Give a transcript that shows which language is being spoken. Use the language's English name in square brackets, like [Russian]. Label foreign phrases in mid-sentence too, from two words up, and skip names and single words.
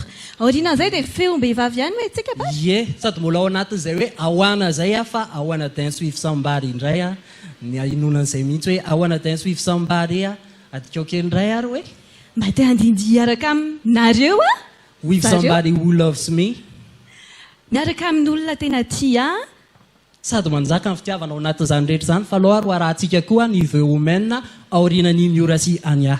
[Malagasy] Aorianan'izay dia feom-behivavy ihany hoe tsika ba? Ie, sady mbola ao anatin'izay hoe ahoana zay fa ahoana [English] dance with somebody [Malagasy] indray ny inonan'izay mihitsy hoe ahoana [English] dance with somebody [Malagasy] adikao kendray ary hoe mba te handindy araka aminareo [English] with somebody who loves me. [Malagasy] Miaraka amin'olona tena tia sady manjaka ny fitiavana ao anatin'izany rehetra zany fa aloha ary arahantsika koa ny The Women aorianany Miora sy Ania.